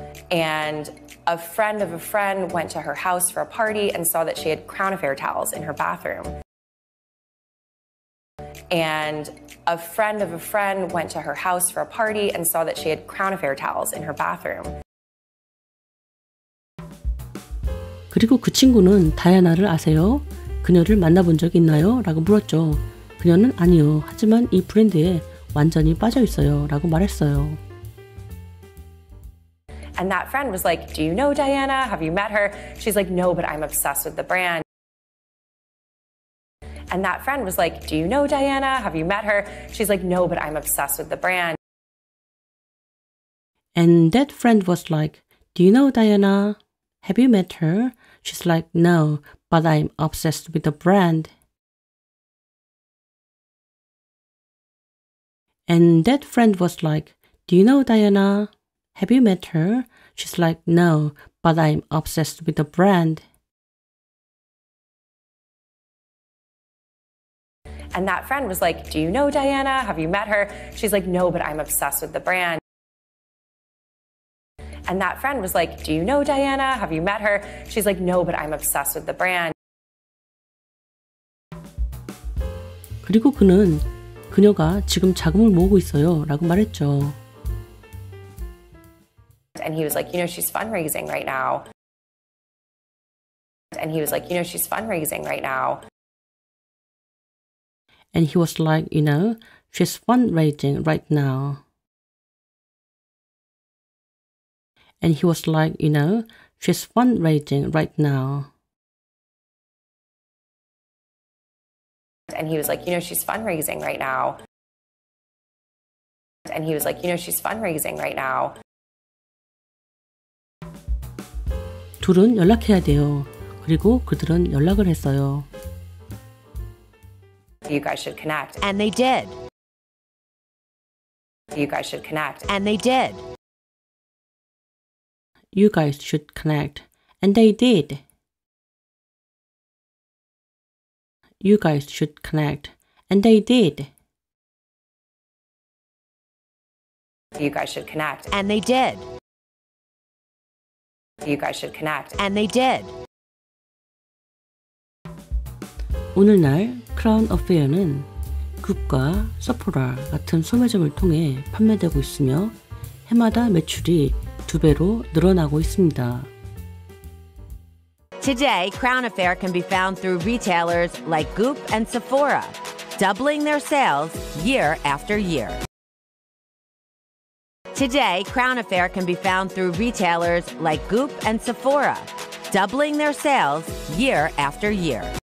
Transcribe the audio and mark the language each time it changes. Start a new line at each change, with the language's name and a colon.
English: And a friend of a friend went to her house for a party and saw that she had Crown Affair towels in her bathroom. And a friend of a friend went to her house for a party and saw that she had Crown Affair towels in her bathroom.
Korean: 그리고 그 친구는 다이아나를 아세요? 그녀를 만나본 적 있나요? 라고 물었죠. 그녀는 아니요. 하지만 이 브랜드에 완전히 빠져 있어요. 라고 말했어요.
English: And that friend was like, do you know Diana? Have you met her? She's like, no, but I'm obsessed with the brand. And that friend was like, do you know Diana? Have you met her? She's like, no, but I'm obsessed with the brand. And that friend was like, do you know Diana? Have you met her? She's like, no, but I'm obsessed with the brand. And that friend was like, do you know Diana? Have you met her? She's like, no, but I'm obsessed with the brand. And that friend was like, do you know Diana? Have you met her? She's like, no, but I'm obsessed with the brand. And that friend was like, do you know Diana? Have you met her? She's like, no, but I'm obsessed with the brand.
Korean: 그리고 그녀가 지금 자금을 모으고 있어요. 라고 말했죠.
English: And he was like, you know, she's fundraising right now. And he was like, you know, she's fundraising right now. And he was like, you know, she's fundraising right now. And he was like, you know, she's fundraising right now. And he was like, you know, she's fundraising right now. And he was like, you know, she's fundraising right now.
Korean: 둘은 연락해야 돼요. 그리고 그들은 연락을 했어요.
English: You guys should connect. And they did. You guys should connect. And they did. You guys should connect. And they did. You guys should connect. And they did. You guys should connect. And they did. You guys should connect. And they did.
Korean: 오늘날 크라운 어페어는 굽과 서포라 같은 소매점을 통해 판매되고 있으며 해마다 매출이 2배로 늘어나고 있습니다.
English: Today, Crown Affair can be found through retailers like Goop and Sephora, doubling their sales year after year. Today, Crown Affair can be found through retailers like Goop and Sephora, doubling their sales year after year.